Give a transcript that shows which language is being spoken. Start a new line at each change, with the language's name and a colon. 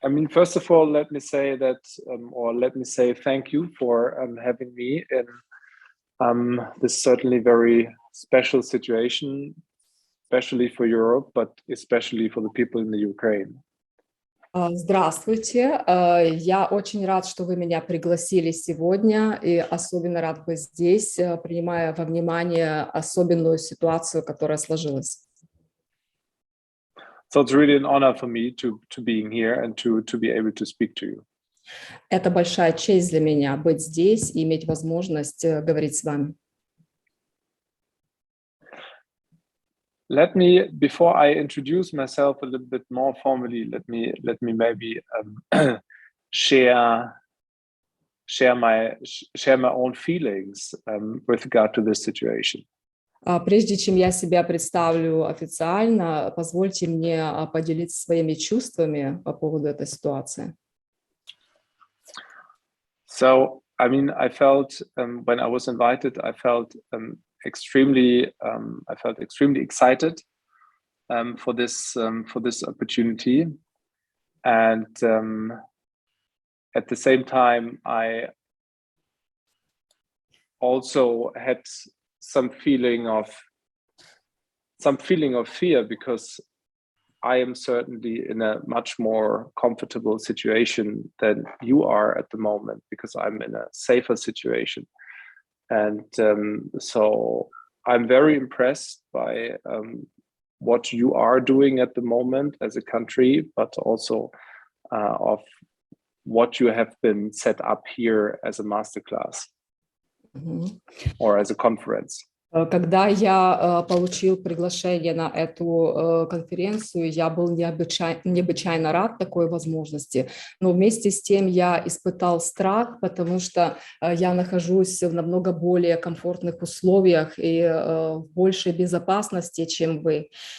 English: First of all, let me say that, or let me say thank you for having me in this certainly very special situation, especially for Europe, but especially for the people in the Ukraine.
Russian: Здравствуйте, я очень рад, что вы меня пригласили сегодня, и особенно рад быть здесь, принимая во внимание особенную ситуацию, которая сложилась.
English: So it's really an honor for me to being here and to be able to speak to you.
Russian: Это большая честь для меня быть здесь и иметь возможность говорить с вами.
English: Let me, before I introduce myself a little bit more formally, let me maybe share my own feelings with regard to this situation.
Russian: Прежде чем я себя представлю официально, позвольте мне поделиться своими чувствами по поводу этой ситуации.
English: So, I felt when I was invited, I felt extremely excited for this opportunity, and at the same time, I also had some feeling of fear, because I am certainly in a much more comfortable situation than you are at the moment, because I'm in a safer situation. And so I'm very impressed by what you are doing at the moment as a country, but also of what you have been set up here as a masterclass. Or as a conference.
Russian: Когда я получил приглашение на эту конференцию, я был необычайно рад такой возможности, но вместе с тем я испытал страх, потому что я нахожусь в намного более комфортных условиях и в большей безопасности, чем вы.